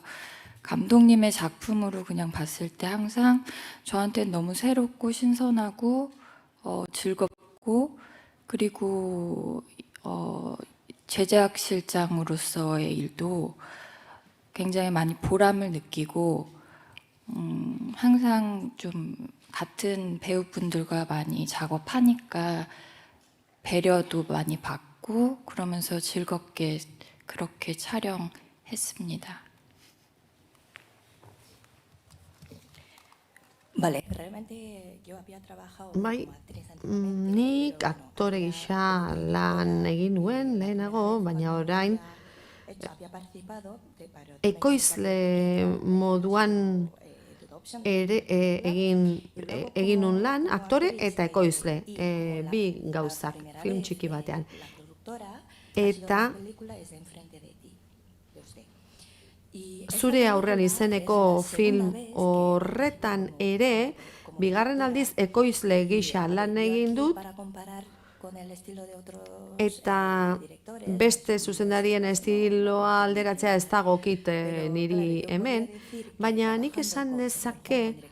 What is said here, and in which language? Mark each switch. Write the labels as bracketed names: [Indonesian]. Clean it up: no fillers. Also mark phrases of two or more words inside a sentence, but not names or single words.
[Korean] 감독님의 작품으로 그냥 봤을 때 항상 저한테 너무 새롭고 신선하고 즐겁고, 그리고 제작실장으로서의 일도 굉장히 많이 보람을 느끼고 항상 좀 같은 배우분들과 많이 작업하니까 배려도 많이 받고 그러면서 즐겁게 그렇게 촬영했습니다. [Spanish] Vale, realmente yo había trabajado [Basque] Bai, [Spanish] como actriz anteriormente, [Basque] nik [Spanish] pero [Basque] aktore gisa lan egin nuen lehenago, baina orain [Spanish] había participado de varios [Basque] ekoizle moduan ere egin nun lan, aktore eta ekoizle, bi gauzak, film txiki batean. Eta zure aurrean izeneko film horretan ere, bigarren aldiz ekoizle gisa lan egin dut, eta beste zuzendarien estiloa alderatzea ez dagokit niri hemen, baina nik esan nezake